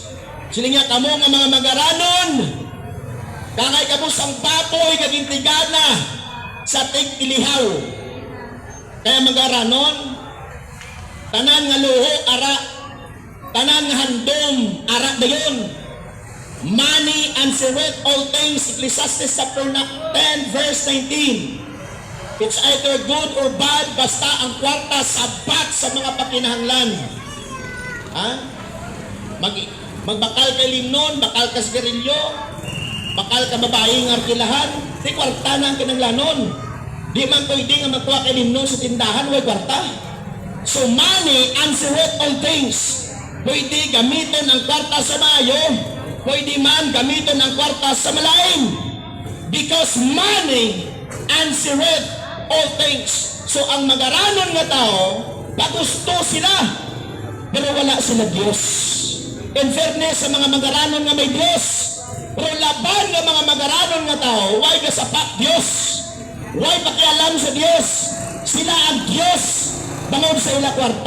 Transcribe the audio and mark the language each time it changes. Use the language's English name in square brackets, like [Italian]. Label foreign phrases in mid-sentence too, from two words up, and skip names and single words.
[Hiligaynon] Siling niya kamo nga mga magaranon, kangay kamo sang baboy kag gintigana sa tig-ilihaw. Kaya magaranon, tanan nga luho, ara, tanan nga handom, ara dayon. [English] Money answereth all things, Ecclesiastes chapter 10 verse 19. It's either good or bad, [Hiligaynon] basta ang kwarta sapat sa mga pakinahanglan. Ha? Magbakal ka limnon, bakal ka sigarilyo, bakal ka babaeng arkilahan, di kwarta na ang kinanglanon. Di man pwede nga magkuha ka limnon sa tindahan, way kwarta. [English] So money answereth all things. [Hiligaynon] Pwede gamitin ang kwarta sa mayo, pwede man gamitin ang kwarta sa malain. [English] Because money answereth all things. [Hiligaynon] So ang magaranon nga tao, pagusto sila, pero wala sila Diyos. [English] In fairness [Hiligaynon] sa mga magaranon nga may Diyos, pero laban nga mga magaranon nga tao, why kasapat Diyos? Why pakialam sa Diyos? Sila ang Diyos, bangod sa ila kwarta.